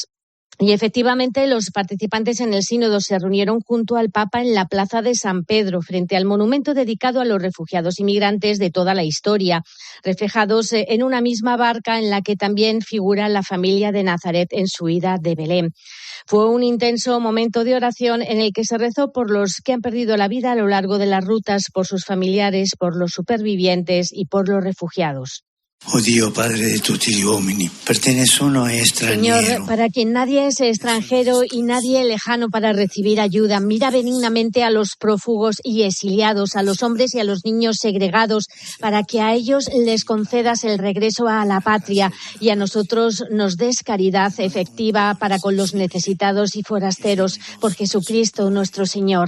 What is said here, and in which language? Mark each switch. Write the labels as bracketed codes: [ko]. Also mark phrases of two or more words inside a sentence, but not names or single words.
[es] Y efectivamente, los participantes en el sínodo se reunieron junto al Papa en la plaza de San Pedro, frente al monumento dedicado a los refugiados y migrantes de toda la historia, reflejados en una misma barca en la que también figura la familia de Nazaret en su ida de Belén. Fue un intenso momento de oración en el que se rezó por los que han perdido la vida a lo largo de las rutas, por sus familiares, por los supervivientes y por los refugiados. [it] Oh Dio, Padre de tutti gli uomini, per te nessuno è straniero. [es] Señor, para quien nadie es extranjero y nadie lejano para recibir ayuda, mira benignamente a los prófugos y exiliados, a los hombres y a los niños segregados, para que a ellos les concedas el regreso a la patria y a nosotros nos des caridad efectiva para con los necesitados y forasteros, por Jesucristo nuestro Señor.